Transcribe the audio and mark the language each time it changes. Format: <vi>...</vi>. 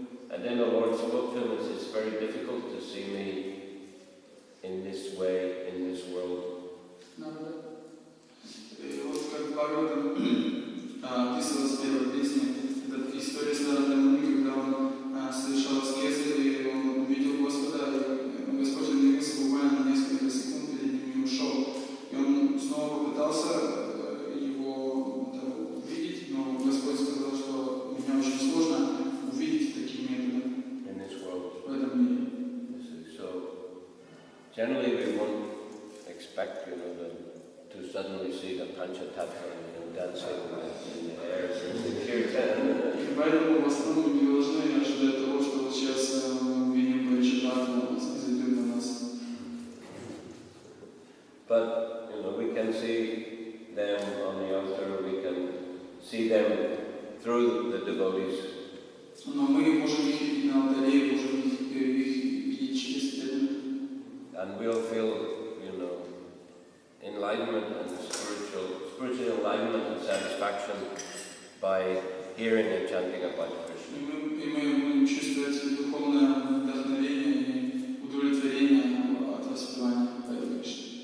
<en>And then the Lord spoke to him and said, "It's very difficult to see me in this way, in this world."</en> <ru>И вот как Бхагаватам описывалась в первой песне, это история с Нарадом Муни, когда он совершал аскезы, и он увидел Господа, и Господь остановился буквально на несколько секунд перед ним и ушел. И он снова попытался его увидеть, но Господь сказал, что меня очень сложно увидеть таким методом в этом мире.</ru> <en>So generally we won't expect, to suddenly see the Panchatattva dancing in the air during the kirtan.</en> <ru>И поэтому в основном мы не должны ожидать того, что вот сейчас мы увидим Панчататтву изойдет на нас.</ru> <en>But we can see them on the altar. We can see them through the devotees.</en> <ru>Но мы можем их видеть на алтаре, можем их видеть через преданных.</ru> <en>And we'll feel, enlightenment and spiritual enlightenment and satisfaction by hearing and chanting about Krishna.</en> <ru>И мы будем чувствовать духовное вдохновение и удовлетворение от воспевания Кришны.</ru>